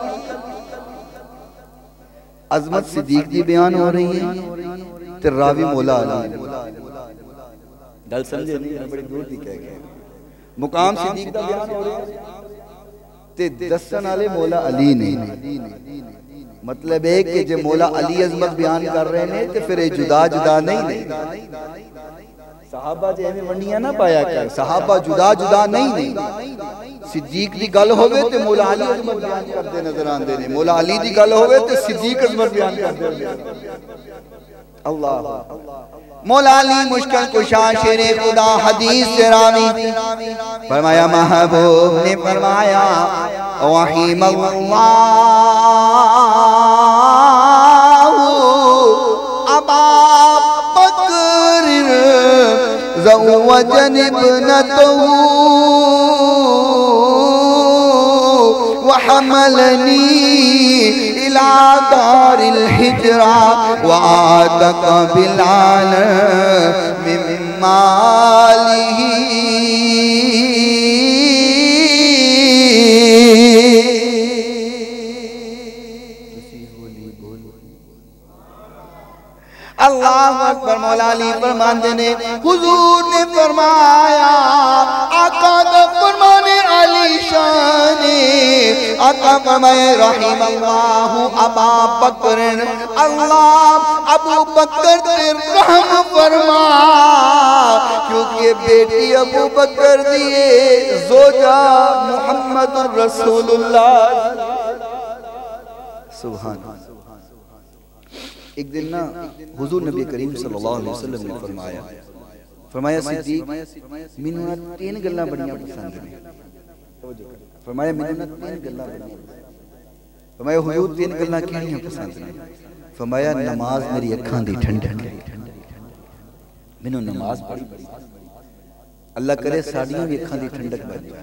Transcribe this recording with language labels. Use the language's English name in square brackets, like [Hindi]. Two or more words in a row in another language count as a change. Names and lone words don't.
[Urdu] عظمت صدیق کی بیان ہو رہی ہے تو راوی مولا علی. گل سمجھے نہیں، بڑی دور کی کہہ گئے. مقام صدیق کا بیان ہو رہا ہے [Punjabi] ਤੇ ਦੱਸਣ ਵਾਲੇ [Urdu] مولا علی نہیں. مطلب ہے کہ جو مولا علی عظمت بیان کر رہے ہیں تو پھر جدا جدا نہیں. [Punjabi] ਸਹਾਬਾ ਜੇ ਐਵੇਂ ਵੰਡੀਆਂ ਨਾ ਪਾਇਆ ਕਰ, ਸਹਾਬਾ ਜੁਦਾ ਜੁਦਾ ਨਹੀਂ। [Urdu] صدیق کی [Punjabi] ਗੱਲ ਹੋਵੇ ਤੇ [Urdu] مولا علی عظمت بیان کرتے نظر آتے ہیں، مولا علی کی [Punjabi] ਗੱਲ ਹੋਵੇ ਤੇ [Urdu] صدیق عظمت بیان کرتے ہیں. اللہ مولا علی مشکل کشا شیر خدا حدیث سے راوی فرمایا، محبوب نے فرمایا, [Arabic] رحم الله أبا بكر زوجني ابنته وحملني إلى دار الهجرة وأعتق بلالا من ماله. الله أكبر. [Urdu] مولا علی فرماتے نے، حضور نے فرمایا، آقا کا فرمانے علی شان، آقا فرمائے, [Arabic] رحم الله أبا بكر, [Urdu] اللہ ابو بکر پہ رحم فرما، کیونکہ بیٹی ابو بکر دیے زوجہ محمد رسول اللہ. [Punjabi] ਸੁਭਾਨ। ਇੱਕ ਦਿਨ ਨਾ ਹਜ਼ੂਰ ਨਬੀ ਕਰੀਮ [Arabic] صلى الله عليه وسلم [Punjabi] ਨੇ ਫ਼ਰਮਾਇਆ ਸਿੱਦੀਕ ਮੈਨੂੰ ਨਾ ਤਿੰਨ ਗੱਲਾਂ ਬੜੀਆਂ ਪਸੰਦ ਨੇ। ਫ਼ਰਮਾਇਆ ਮੈਨੂੰ ਨਾ ਤਿੰਨ ਗੱਲਾਂ ਬੜੀਆਂ। ਫ਼ਰਮਾਇਆ ਹਜ਼ੂਰ ਤਿੰਨ ਗੱਲਾਂ ਕਿਹੜੀਆਂ ਪਸੰਦ ਨੇ? ਫ਼ਰਮਾਇਆ ਨਮਾਜ਼ ਮੇਰੀ ਅੱਖਾਂ ਦੀ ਠੰਡਕ ਹੈ, ਮੈਨੂੰ ਨਮਾਜ਼ ਬੜੀ ਅੱਲਾਹ ਕਰੇ ਸਾਡੀਆਂ ਵੀ ਅੱਖਾਂ ਦੀ ਠੰਡਕ ਬਣ ਜਾਏ।